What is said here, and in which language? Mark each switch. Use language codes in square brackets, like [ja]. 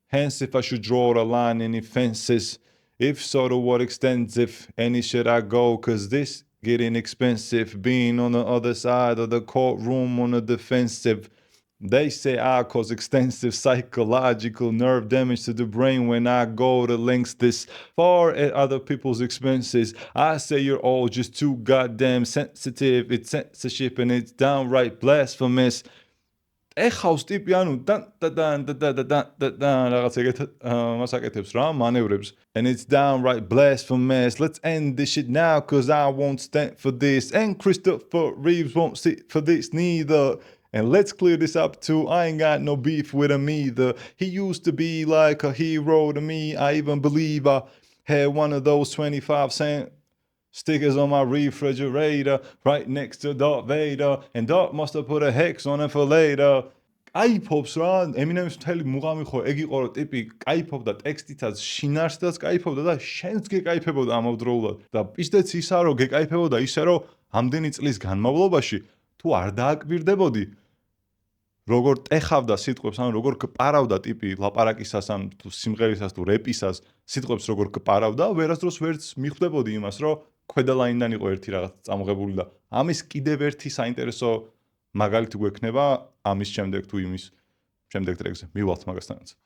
[en] Hence, if I should draw a line on any fences, if so, to what extent if any should I go, cause this getting expensive, being on the other side of the courtroom on the defensive. They say I cause extensive psychological nerve damage to the brain when I go to lengths this far at other people's expenses. I say you're all just too goddamn sensitive. It's censorship and it's downright blasphemous. [ka] ეხავს ტიპი ანუ რაღაც ეგეთ მასაკეთებს რა მანევრებს. [en] And it's downright blasphemous. Let's end this shit now cause I won't stand for this. And Christopher Reeves won't sit for this neither. And let's clear this up too, I ain't got no beef with him either. He used to be like a hero to me, I even believe I had one of those 25-cent stickers on my refrigerator right next to Darth Vader. And Darth must have put a hex on it for later. [ka] კაიფობს რა, ემინემის მთელი მუღამი ხო ეგ იყო რომ ტიპი კაიფობდა ტექსტითაც, შინაარსითაც კაიფობდა და შენც გეკაიფებოდა ამავდროულად. და პისტეც ისა რომ გეკაიფებოდა ისე რომ ამდენი წლის განმავლობაში თუ არ დააკვირდებოდი როგორ ტეხავდა სიტყვებს, ანუ როგორ გპარავდა ტიპი ლაპარაკისას, ან თუ სიმღერისას, თუ რეპისას, სიტყვებს როგორ გპარავდა, ვერასდროს ვერც მიხვდებოდი იმას, რომ ქვედა ლაინიდან იყო ერთი რაღაც წამოღებული და ამის კიდევ ერთი საინტერესო მაგალითი გვექნება ამის შემდეგ თუ იმის შემდეგ ტრეკზე. მივალთ მაგასთანაც.